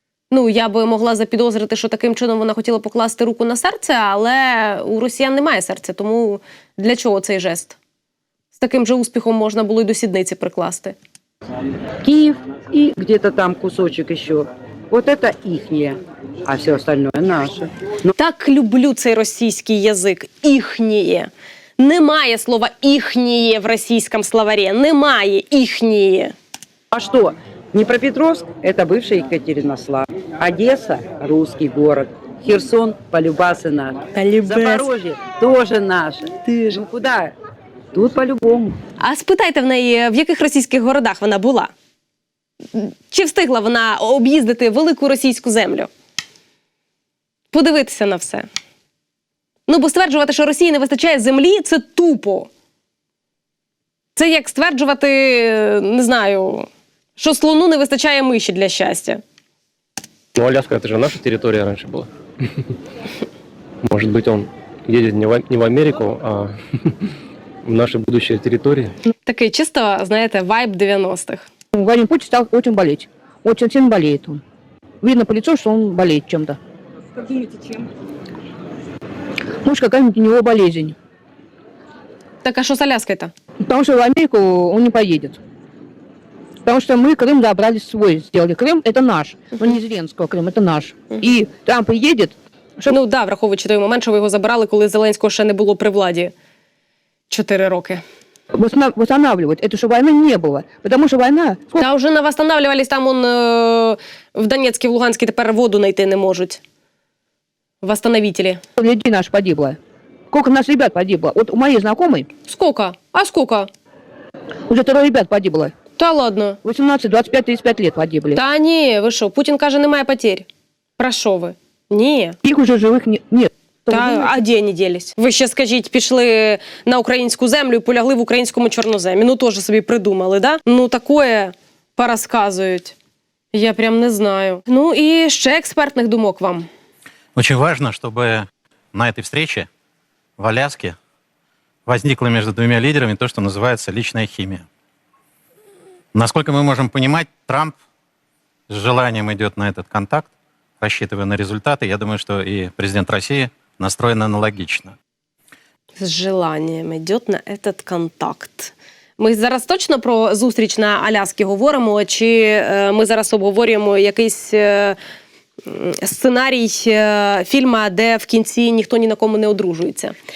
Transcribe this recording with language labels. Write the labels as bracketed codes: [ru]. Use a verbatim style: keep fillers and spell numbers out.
[uk] Ну, я би могла запідозрити, що таким чином вона хотіла покласти руку на серце, але у росіян немає серця, тому для чого цей жест? З таким же успіхом можна було й до сідниці прикласти. [ru] Київ і где-то там кусочок ще... Вот это ихнее, а все остальное наше. Но... [uk] Так люблю цей російський язик. Ихнее. Немає слова «ихнее» в російському словарі. Немає «ихнее». [ru] А что? Днепропетровск – это бывшая Екатеринослав. Одесса – русский город. Херсон – полюбасы наши. Полюбас. Запорожье – тоже наше. Ты же. Ну куда? Тут по-любому. [uk] А спитайте в неї, в яких російських городах вона була? Чи встигла вона об'їздити велику російську землю? Подивитися на все. Ну, бо стверджувати, що Росії не вистачає землі, це тупо. Це як стверджувати, не знаю, що слону не вистачає миші для щастя. Ну, Аляска, це ж наша територія раніше була. Може бути, він їде не в Америку, а в наші будущі території. Такий чисто, знаєте, вайб дев'яностих. [ru] Владимир Путин стал очень болеть. Очень сильно болеет он. Видно по лицу, что он болеет чем-то. Как думаете, чем? Может, какая-нибудь у него болезнь. Так а что с Аляской-то? Потому что в Америку он не поедет. Потому что мы Крым добрались свой, сделали. Крым – это наш. Uh-huh. Он не Зеленского Крым, это наш. Uh-huh. И там приедет... [uk] Щоб... Ну да, враховуючи той момент, що ви його забирали, коли Зеленського ще не було при владі. Чотири роки. [ru] Восстанавливать. Это чтобы войны не было. Потому что война... Та вже не восстанавливались, там он, э, в Донецке, в Луганське тепер воду найти не можуть. Восстановители. Людей наших погибло. Сколько наших ребят погибло? Вот у моей знакомой... Сколько? А сколько? Уже трое ребят погибло. Та ладно. восемнадцать, двадцать пять, тридцать пять лет погибли. [uk] Та ні, ви що? Путін каже, немає потерь. Про що ви? Ні. [ru] Их уже живых не... нет. [uk] Та, а де вони ділись? Ви ще, скажіть, пішли на українську землю і полягли в українському чорноземі. Ну, теж собі придумали, да? Ну, такое порозказують. Я прям не знаю. Ну, і ще експертних думок вам. [ru] Очень важно, чтобы на этой встрече в Аляске возникла между двумя лидерами то, что называется личная химия. Насколько мы можем понимать, Трамп с желанием идет на этот контакт, рассчитывая на результаты. Я думаю, что и президент России настроен аналогично. З желанням йдет на этот контакт. [uk] Ми зараз точно про зустріч на Аляскі говоримо, чи ми зараз обговорюємо якийсь сценарій фільма, де в кінці ніхто ні на кому не одружується?